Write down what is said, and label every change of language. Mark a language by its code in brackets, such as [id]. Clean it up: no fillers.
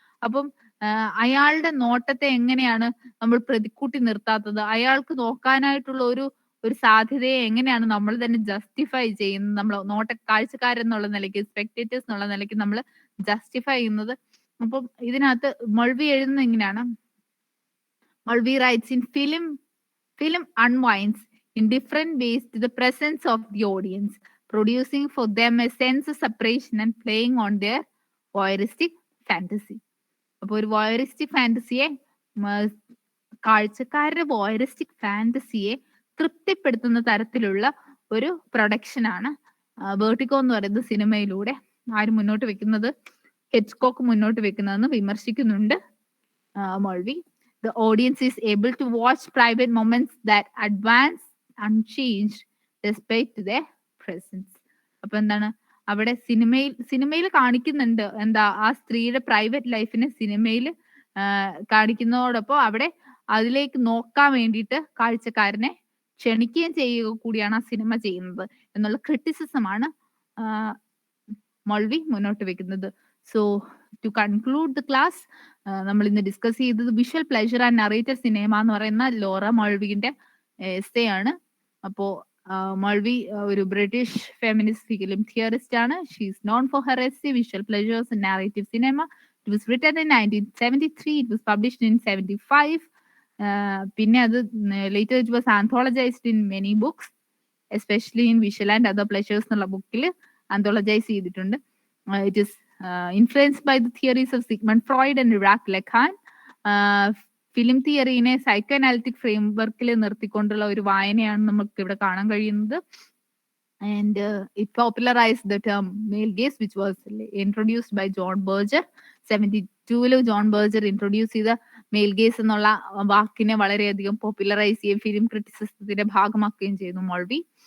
[ml] അപ്പം അയാളുടെ നോട്ടത്തെ എങ്ങനെയാണ് നമ്മൾ പ്രതിക്കൂട്ടി നിർത്താത്തത്, അയാൾക്ക് നോക്കാനായിട്ടുള്ള ഒരു സാധ്യതയെ എങ്ങനെയാണ് നമ്മൾ തന്നെ ജസ്റ്റിഫൈ ചെയ്യുന്നത്, നമ്മൾ കാഴ്ചക്കാരെന്നുള്ള നിലയ്ക്ക്, സ്പെക്ടേറ്റേഴ്സ് എന്നുള്ള നിലയ്ക്ക് നമ്മൾ ജസ്റ്റിഫൈ ചെയ്യുന്നത്. അപ്പം ഇതിനകത്ത് മൾവി എഴുതുന്നത് എങ്ങനെയാണ്? [en] Mulvey writes in film unwinds in different ways to the presence of the audience, producing for them a sense of separation and playing on their voyeuristic fantasy. [ml] അപ്പോൾ ഒരു വോയറിസ്റ്റിക് ഫാന്റസിയെ, കാഴ്ചക്കാരുടെ വോയറിസ്റ്റിക് ഫാന്റസിയെ തൃപ്തിപ്പെടുത്തുന്ന തരത്തിലുള്ള ഒരു പ്രൊഡക്ഷനാണ് വേർട്ടിഗോ എന്ന് പറയുന്ന സിനിമയിലൂടെ ആര് മുന്നോട്ട് വെക്കുന്നത്, ഹിച്ച്കോക്ക് മുന്നോട്ട് വെക്കുന്നതെന്ന് വിമർശിക്കുന്നുണ്ട് മൾവി. [en] The audience is able to watch private moments that advance unchanged despite their presence. [ml] അപ്പൊ എന്താണ് അവിടെ സിനിമയിൽ കാണിക്കുന്നുണ്ട്, എന്താ ആ സ്ത്രീയുടെ പ്രൈവറ്റ് ലൈഫിനെ സിനിമയിൽ കാണിക്കുന്നതോടൊപ്പം അവിടെ അതിലേക്ക് നോക്കാൻ വേണ്ടിയിട്ട് കാഴ്ചക്കാരനെ ക്ഷണിക്കുകയും ചെയ്യുക കൂടിയാണ് ആ സിനിമ ചെയ്യുന്നത് എന്നുള്ള ക്രിറ്റിസിസമാണ് മൾവി മുന്നോട്ട് വെക്കുന്നത്. [en] so to conclude the class, [ml] നമ്മൾ ഇന്ന് ഡിസ്കസ് ചെയ്തത് visual pleasure and narrated cinema എന്ന് പറയുന്ന ലോറ മൾവിന്റെ എസ്സേ ആണ്. അപ്പോ മൾവി ഒരു ബ്രിട്ടീഷ് ഫെമിനിസ്റ്റ് ഫിലിം തിയറിസ്റ്റ് ആണ്. [en] She is known for her essay visual pleasures and narrative cinema. It was written in 1973. It was published in 75. [ml] പിന്നെ അത് [en] later it was anthologized in many books, especially in visual and other pleasures [ml] എന്നുള്ള ബുക്കിൽ ആന്തോളജൈസ് ചെയ്തിട്ടുണ്ട്. [en] It is influenced by the theories of Sigmund Freud and Jacques Lacan. [ml] Film തിയറിനെ psycho analytic ഫ്രെയിംവർക്കിൽ നിർത്തിക്കൊണ്ടുള്ള ഒരു വായനയാണ് നമുക്ക് ഇവിടെ കാണാൻ കഴിയുന്നത്. [en] And it popularized the term male gaze, which was introduced by John Berger. [ml] 72 John Berger introduce ചെയ്ത mail guys എന്നുള്ള വാക്കിനെ വളരെയധികം പോപ്പുലറൈസ് ചെയ്യുകയും ഫിലിം ക്രിറ്റിസിസത്തിന്റെ ഭാഗമാക്കുകയും ചെയ്യുന്നു മൾവി.